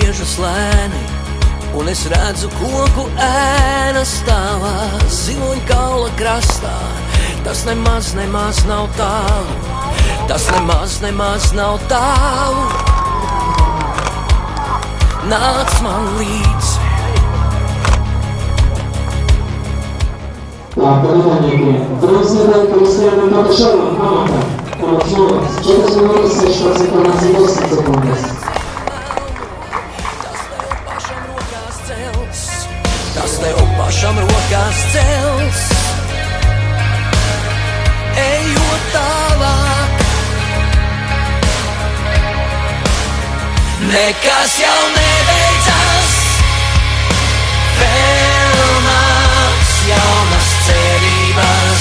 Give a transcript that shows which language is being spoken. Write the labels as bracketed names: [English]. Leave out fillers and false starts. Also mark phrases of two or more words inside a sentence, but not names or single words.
[Latvian] skrietas lēni, un es redzu koku ēnas tavā ziloņkaula krastā. Tas nemaz nav tālu, tas nemaz nav tālu. Nāc man līdzi. [Russian] Так, понимание. Трансляция Кристиана Паташова, Амата, Аматьева, 4 минуты 6 секунд. [Latvian] Tas tev pašam rokās cels, ejot tālāk. Nekas jau nebeidzas, vēl nāks jaunas cerības.